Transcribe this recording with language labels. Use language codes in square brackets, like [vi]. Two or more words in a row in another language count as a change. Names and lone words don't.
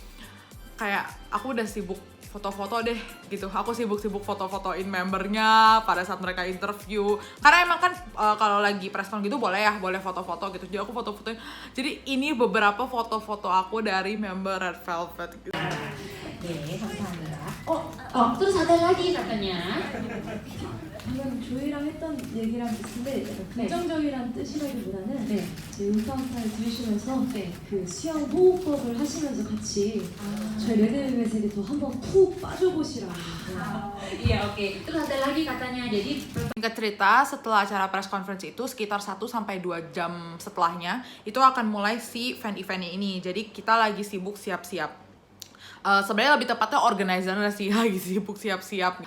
[id] Kayak aku udah sibuk foto-foto deh gitu. Aku sibuk foto-fotoin membernya pada saat mereka interview. Karena emang kan kalau lagi [en] press con [id] gitu boleh foto-foto gitu. Jadi aku foto-fotoin. Jadi ini beberapa foto-foto aku dari member Red Velvet gitu. [ko] 네, 감사합니다. [id] terus ada lagi katanya. [ko] 방금 조이랑 했던 얘기랑 비슷한데 약간 긍정적이라는 뜻이라기보다는 제 음파음파를 들으시면서 그 수영 호흡법을 하시면서 같이 저희 레드벨벳에게 더 한번 푹 빠져보시라고. [id] Iya, oke. Terus ada lagi katanya. Jadi Singkat cerita, setelah acara [en] press conference [id] itu sekitar 1-2 jam setelahnya itu akan mulai si fan eventnya ini. Jadi kita lagi sibuk siap-siap. Sebenarnya lebih tepatnya organizer sih, lagi sibuk siap-siap.